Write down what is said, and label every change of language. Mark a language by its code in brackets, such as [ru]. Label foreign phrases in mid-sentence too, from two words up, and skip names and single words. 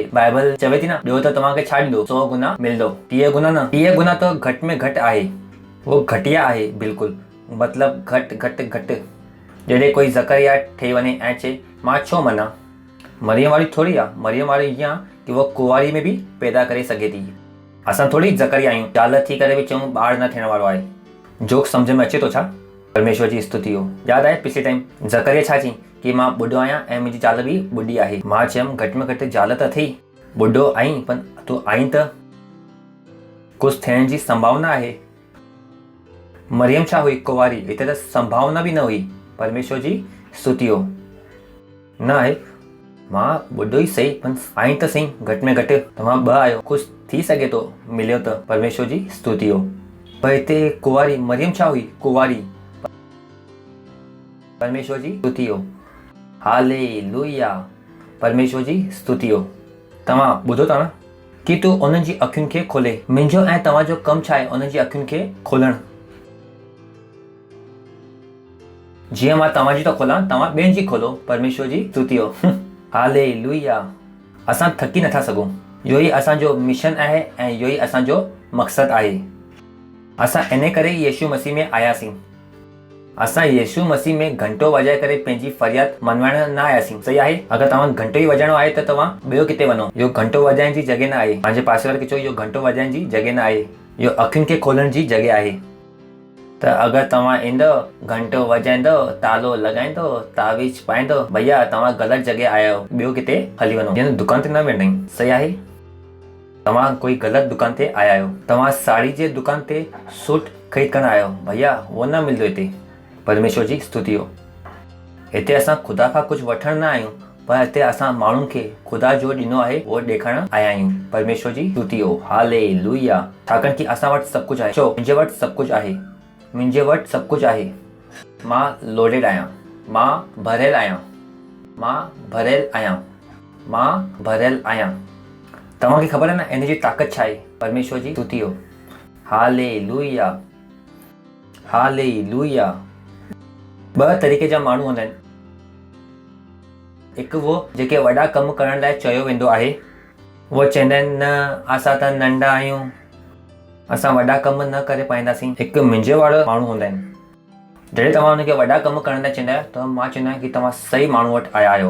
[sd] बाइबल चवे थी न, ॾियो त तव्हांखे छा ॾींदो? 100 गुना मिलंदो। 30 गुना न, 30 गुना त घटि में घटि आहे। वो घटिया आहे बिल्कुलु, मतिलबु घटि घटि घटि। जॾहिं कोई ज़करिया ठही वञे ऐं चए मां छो मना? मरियम वारी थोरी आहे। मरियम वारी ईअं आहे कि वो कुंवारी में बि पैदा करे सघे थी। असां थोरी ज़करिया आहियूं, ज़ाल थी करे बि चऊं ॿार न थियण वारो आहे। जोक सम्झ में अचे थो छा? परमेश्वर जी स्तुति हो। यादि आहे पिछले टाइम ज़करिया छा चई कि मां ॿुढो आहियां ऐं मुंहिंजी ज़ाल बि ॿुढी आहे। मां चयमि घटि में घटि ज़ाल त थी, ॿुढो आहीं पर तूं आहीं त कुझु थियण जी संभावना आहे। मरियम छा हुई? कुंवारी। हिते त संभावना बि न हुई। परमेश्वर जी स्तुति हो। न आहे, मां ॿुढो ई सही, पर आहीं त सही, घटि में घटि तव्हां 2 आहियो, कुझु थी सघे थो मिलियो त। परमेश्वर जी स्तुति हो। पर हिते कुंवारी, मरियम छा हुई? कुंवारी। परमेश्वर जी स्तुति हो। हालेलुया। परमेश्वर जी स्तुति हो। तव्हां ॿुधो था न कि तूं उन्हनि जी अखियुनि खे खोले। मुंहिंजो ऐं तव्हांजो कमु छा आहे? उन्हनि जी अखियुनि खे खोलणु। जीअं मां तव्हांजी थो खोलां, तव्हां ॿियनि जी खोलो। परमेश्वर जी स्तुति हो। हालेलुया। असां थकी नथा सघूं। इहो ई असांजो मिशन आहे ऐं इहो ई असांजो मक़सदु आहे। असां इन करे यीशु मसीह में आयासीं। असां यीशु मसीह में घंटो वॼाए करे पंहिंजी फरियाद मनवाइण न आयासीं। सही आहे? अगरि तव्हां घंटो ई वॼाइणो आहे त तव्हां ॿियो किथे वञो। इहो घंटो वॼाइण जी जॻह न आहे। पंहिंजे पासे वारे खे चओ इहो घंटो वॼाइण जी जॻह न आहे, इहो अखियुनि खे खोलण जी जॻह आहे। त अगरि तव्हां ईंदव, घंटो वॼाईंदव, तालो लॻाईंदव, तावीज़ पाईंदव, भैया तव्हां ग़लति जॻह आया आहियो, ॿियो किथे हली वञो। यानी दुकान ते न वेंदा आहियूं। सही आहे? तव्हां कोई ग़लति दुकान ते आया आहियो। तव्हां साड़ी जे दुकान ते सूट ख़रीद करणु आहियो, भैया उहो न मिलंदो हिते। परमेश्वर जी स्तुति हो। हिते असां ख़ुदा खां कुझु वठण न आहियूं, पर हिते असां माण्हुनि खे ख़ुदा जो ॾिनो आहे उहो ॾेखारण आया आहियूं। परमेश्वर जी स्तुति हो। हालेलुया। छाकाणि कि असां वटि सभु कुझु आहे। चओ मुंहिंजे वटि सभु कुझु आहे। मुंहिंजे वटि सभु कुझु आहे। मां लोडेड आहियां। मां भरियल आहियां। मां भरियल आहियां। मां भरियल आहियां। तव्हांखे ख़बर आहे न इन जी ताक़त छा आहे? परमेश्वर जी स्तुति हो। हालेलुया। हालेलुया। 2 तरीक़े जा माण्हू हूंदा आहिनि। हिकु वो जेके वॾा कमु करण लाइ चयो वेंदो आहे, उहो चवंदा आहिनि न असां त नंढा आहियूं, असां वॾा कम न करे पाईंदासीं। हिकु मुंहिंजे वारा माण्हू हूंदा आहिनि। जॾहिं तव्हां हुनखे वॾा कम करण लाइ चवंदा आहियो त मां चवंदो आहियां कि तव्हां सही माण्हू वटि आया आहियो।